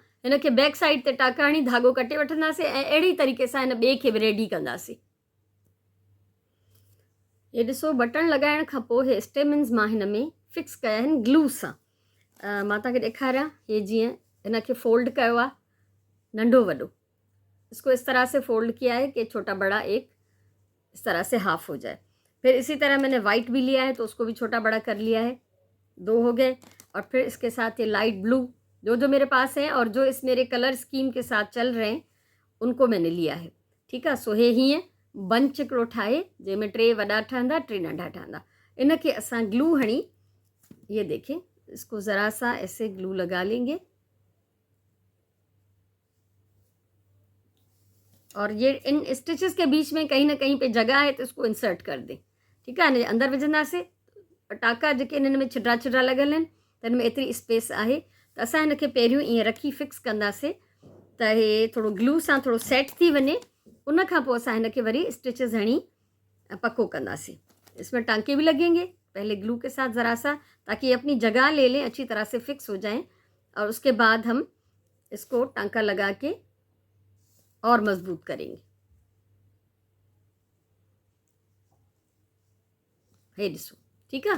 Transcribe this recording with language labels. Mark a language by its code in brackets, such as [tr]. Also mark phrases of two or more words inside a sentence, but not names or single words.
[sd] हिन खे [en] back side [sd] ते टाँका हणी धागो कटे वठंदासीं ऐं अहिड़ी तरीक़े सां हिन ॿिए खे बि रेडी कंदासीं। ये ॾिसो, बटन लॻाइण खां पोइ हे स्टेमन्स मां हिन में फिक्स कया आहिनि ग्लू सां। मां तव्हांखे ॾेखारियां, हे जीअं हिन खे फोल्ड कयो आहे नंढो वॾो, [ur] اس کو اس طرح سے فولڈ کیا ہے کہ چھوٹا بڑا ایک اس طرح سے ہاف ہو جائے. پھر اسی طرح میں نے وائٹ بھی لیا ہے تو اس کو بھی چھوٹا بڑا کر لیا ہے، 2 ہو گئے. اور پھر اس کے ساتھ یہ [en] light blue [ur] جو میرے پاس ہے اور جو اس میرے [en] color scheme [ur] کے ساتھ چل رہے ہیں ان کو میں نے لیا ہے. ٹھیک ہے. [sd] सो हे हीअं बंच हिकिड़ो ठाहे जंहिंमें 3 वॾा ठहंदा, 3 नंढा ठहंदा। इन खे असां ग्लू हणी, [ur] یہ دیکھیں، اس کو ذرا سا ایسے گلو لگا لیں گے اور یہ ان سٹچز کے بیچ میں کہیں نہ کہیں پہ جگہ ہے تو اس کو انسرٹ کر دیں. ٹھیک ہے. [sd] अंदर विझंदासीं टाँका जेके हिननि में छिडरा लॻल आहिनि त हिन में एतिरी स्पेस आहे, त असां हिन खे पहिरियों ईअं रखी फिक्स कंदासीं त हे थोरो ग्लू सां थोरो सेट थी वञे, उन खां पोइ असां हिन खे वरी स्टिचेस हणी पको कंदासीं। [ur] اس میں ٹانکے بھی لگیں گے پہلے گلو کے ساتھ ذرا سا، تاکہ یہ اپنی جگہ لے لیں، اچھی طرح سے فکس ہو جائیں، اور اس کے بعد ہم اس کو ٹانکا لگا کے اور مضبوط کریں گے. [sd] हे ॾिसो, ठीक है।